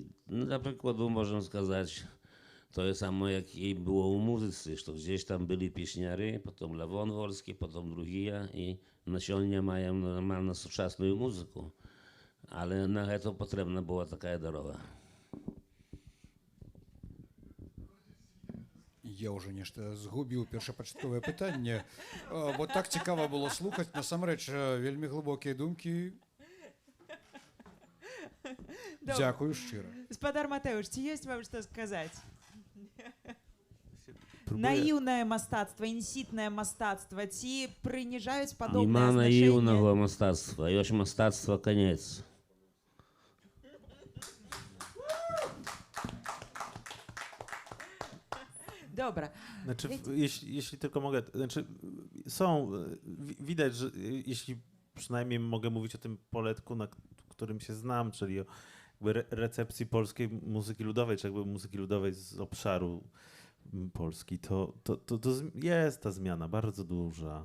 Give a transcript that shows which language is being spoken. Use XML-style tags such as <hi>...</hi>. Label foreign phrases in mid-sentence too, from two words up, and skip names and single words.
<pl>No, dla przykładu można сказать, to jest samo jak i było u muzycy, że gdzieś tam byli pieśniary, potem Lewon Wolski, potem drugie i na сегодня mają normalną, współczesną muzykę. Ale na to potrzebna była taka droga.</pl> <be>Я ўжо нешта згубіў першапачатковае пытанне, бо так цікава было слухаць, насамрэч вельмі глыбокія думкі. Дзякую шчыра. Спадар Матеуш, ці ёсць вам што сказаць?</be> <pl>Próbuję-</pl> <be>Наіўнае мастацтва, інсітнае мастацтва, ці прыніжаюць падобнае Нема значэнне? наіўнага мастацтва, ёсць мастацтва канец.</be> <pl>Dobra. Znaczy, Wiecie- jeśli tylko mogę, znaczy są, widać, że jeśli przynajmniej mogę mówić o tym poletku, na którym się znam, czyli o jakby recepcji polskiej muzyki ludowej, czy jakby muzyki ludowej z obszaru Polski, to jest ta zmiana bardzo duża.</pl>